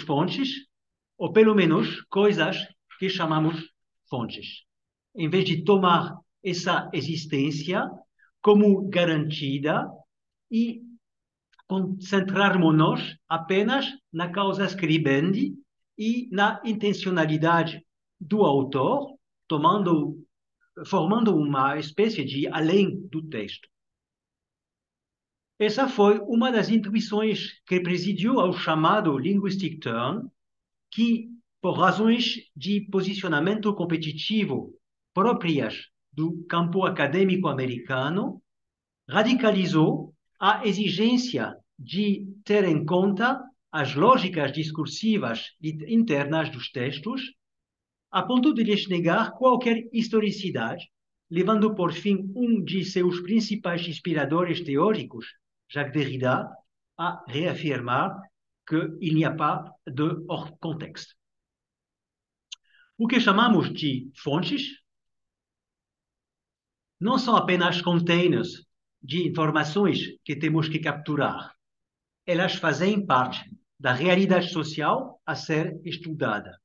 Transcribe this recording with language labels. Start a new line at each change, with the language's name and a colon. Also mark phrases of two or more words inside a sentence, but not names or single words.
Portuguese: fontes, ou pelo menos coisas que chamamos fontes, em vez de tomar essa existência como garantida e concentrarmos-nos apenas na
Latin: causa scribendi
Portuguese: e na intencionalidade do autor, formando uma espécie de além do texto. Essa foi uma das intuições que presidiu ao chamado
English: linguistic turn,
Portuguese: que, por razões de posicionamento competitivo próprias do campo acadêmico americano, radicalizou a exigência de ter em conta as lógicas discursivas internas dos textos, a ponto de lhes negar qualquer historicidade, levando por fim um de seus principais inspiradores teóricos, Jacques Derrida, a reafirmar
French: qu'il n'y a pas de hors-contexte.
Portuguese: O que chamamos de fontes não são apenas containers de informações que temos que capturar. Elas fazem parte da realidade social a ser estudada.